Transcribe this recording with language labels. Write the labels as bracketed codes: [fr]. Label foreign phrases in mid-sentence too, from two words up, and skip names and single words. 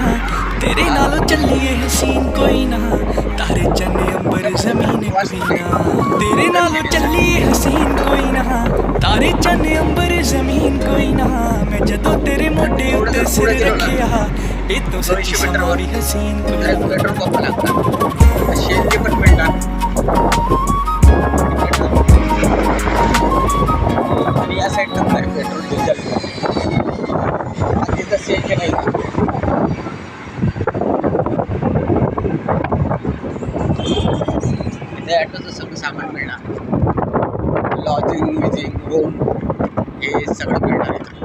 [pa] ਤੇਰੇ ਨਾਲੋਂ ਚੱਲੀਏ ਹਸੀਨ ਕੋਈ ਨਾ, ਤਾਰੇ ਚੰਨੇ ਅੰਬਰ ਜ਼ਮੀਨ ਕੋਈ ਨਾ। ਤੇਰੇ ਨਾਲੋਂ ਚੱਲੀਏ ਹਸੀਨ ਕੋਈ ਨਾ, ਤਾਰੇ ਚੰਨੇ ਅੰਬਰ ਜ਼ਮੀਨ ਕੋਈ ਨਾ। ਮੈਂ ਜਦੋਂ ਤੇਰੇ ਮੋਢੇ ਉੱਤੇ ਸਿਰ ਰੱਖਿਆ, ਏ ਤੋ ਸੱਚੀ ਸਮੋਰੀ ਹਸੀਨ ਕੋਈ ਨਾ। [en] petrol pump [mr] लागतात शेती पण मिळतात आणि या साईडला पण [en] petrol diesel [mr] तिथं शेती नाही इथे ॲटोचं सगळं सामान मिळणार, लॉजिंग विजिंग रूम हे सगळं मिळणार इथं.